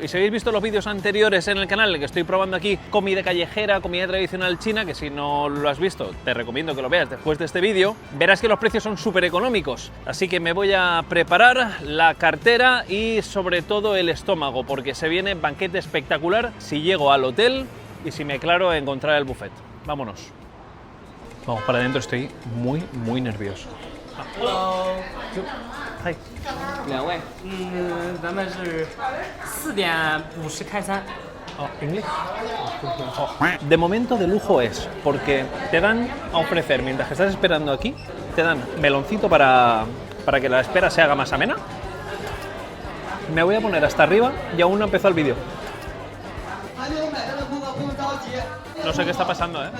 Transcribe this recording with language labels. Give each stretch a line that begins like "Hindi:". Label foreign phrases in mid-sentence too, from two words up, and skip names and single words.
Spanish: Y si habéis visto los vídeos anteriores en el canal en el que estoy probando aquí comida callejera, comida tradicional china, que si no lo has visto, te recomiendo que lo veas después de este vídeo, verás que los precios son súper económicos. Así que me voy a preparar la cartera y sobre todo el estómago, porque se viene banquete espectacular si llego al hotel y si me aclaro a encontrar el buffet. Vámonos. Vamos para adentro, estoy muy nervioso.
English: Hello， Hi.
Chinese: 2位，咱们是4点50开餐。
Spanish: ¿Inglés? De momento de lujo es, porque te dan a ofrecer, mientras que estás esperando aquí, te dan meloncito para que la espera se haga más amena. Me voy a poner hasta arriba y aún no empezó el vídeo. No sé qué está pasando, ¿eh?